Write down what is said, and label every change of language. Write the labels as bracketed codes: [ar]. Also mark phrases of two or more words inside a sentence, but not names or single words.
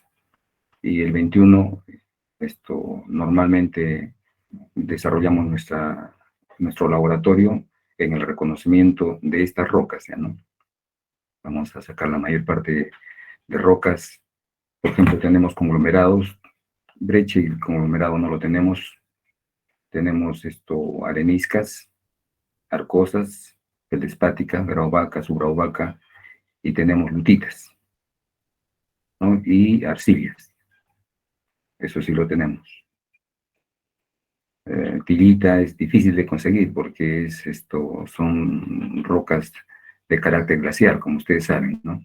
[es] Y el 21, normalmente desarrollamos nuestro laboratorio en el reconocimiento de estas rocas, ¿ya no? Vamos a sacar la mayor parte de rocas. Por ejemplo, tenemos conglomerados, brecha y conglomerado no lo tenemos. Tenemos areniscas, arcosas, feldespática, grauvaca, subgrauvaca, y tenemos lutitas, ¿no? Y arcillas, eso sí lo tenemos. Tilita es difícil de conseguir porque son rocas de carácter glaciar, como ustedes saben, ¿no?